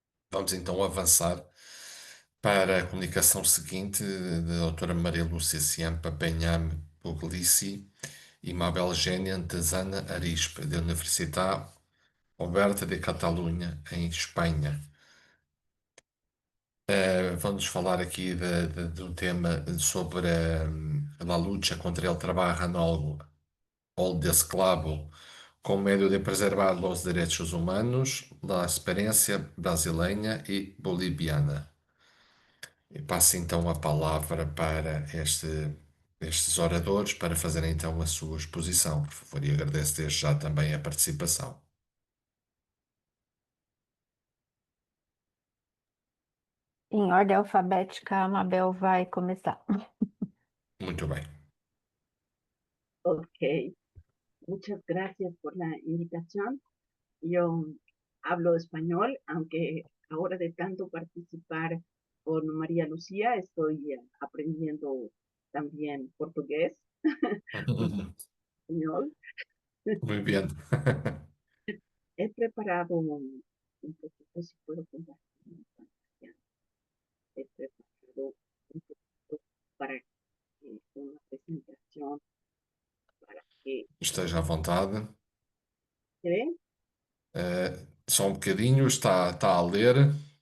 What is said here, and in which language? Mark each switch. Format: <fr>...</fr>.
<pt>Vamos então avançar para a comunicação seguinte da doutora Maria Lúcia Ciampa Benham Puglisi e Mabel Gênia Antezana Arispe, da Universitat Oberta de Catalunha, em Espanha. Vamos falar aqui do tema sobre a luta contra</pt> <es>el trabajo o el esclavo como medio de preservar los derechos humanos, la experiencia brasileña y boliviana.</es> <pt>E passo então a palavra para estes oradores para fazerem então a sua exposição, por favor, e agradeço desde já também a participação. Em ordem alfabética, a Mabel vai começar. Muito bem.</pt> <es>Ok, muchas gracias por la invitación. Yo hablo español, aunque ahora de tanto participar con María Lucía estoy aprendiendo también portugués, español. Muy bien. He preparado un poquito, si puedo compartir mi pantalla. He preparado un poquito para que una presentación, para que</es> <pt>Esteja à vontade.</pt> <es>se ve.</es> <pt>Só um bocadinho, está a ler.</pt>